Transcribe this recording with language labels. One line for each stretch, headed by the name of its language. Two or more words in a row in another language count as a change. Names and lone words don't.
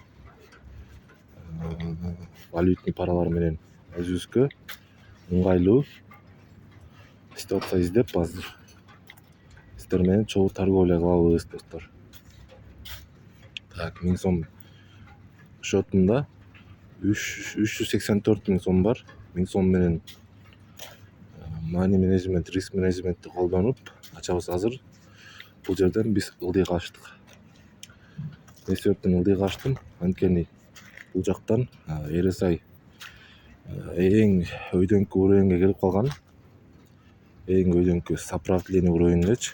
Kyrgyz: Валютный паралар менен өзүбүзгө ыңгайлуу ситуация издеп азыр сиздер менен чогуу торговля кылабыз достор. Так, 1000 сом счетумда 384 000 сом бар. 1000 сом менен
English: money management, risk managementти
Kyrgyz: колдонуп ачабыз азыр. Бул жерден биз ылдый качтык. Эмне себептен ылдый качтым? Анткени бул жактан RSI эң өйдөңкү уровеньге келип калган. Эң өйдөңкү
Russian: сопротивление уровеньгечи.